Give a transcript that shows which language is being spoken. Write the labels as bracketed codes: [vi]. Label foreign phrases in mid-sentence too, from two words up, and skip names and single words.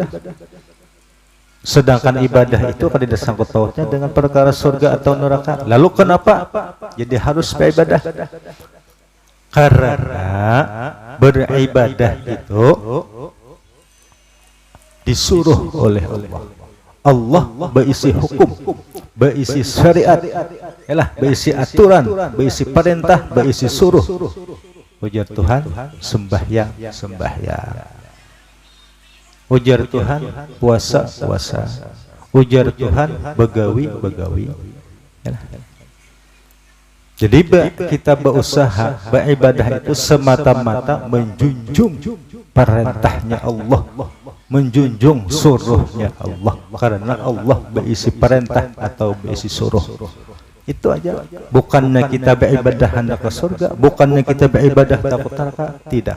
[id] Sedangkan ibadah itu kan tidak sangkut pautnya dengan perkara surga atau neraka. Lalu kenapa jadi harus beribadah? Karena beribadah itu disuruh oleh Allah. Allah berisi hukum, berisi syariat, yalah, berisi aturan, berisi perintah, berisi suruh. Ujar Tuhan, sembahyang. Ujar Tuhan, puasa. Ujar Tuhan, begawi. Yalah. Jadi kita berusaha beribadah itu semata-mata menjunjung perintahnya Allah, menjunjung suruhnya Allah, karena Allah berisi perintah atau berisi suruh. Itu aja. Bukannya kita beribadah hendak ke surga, bukannya kita beribadah takut neraka, tidak.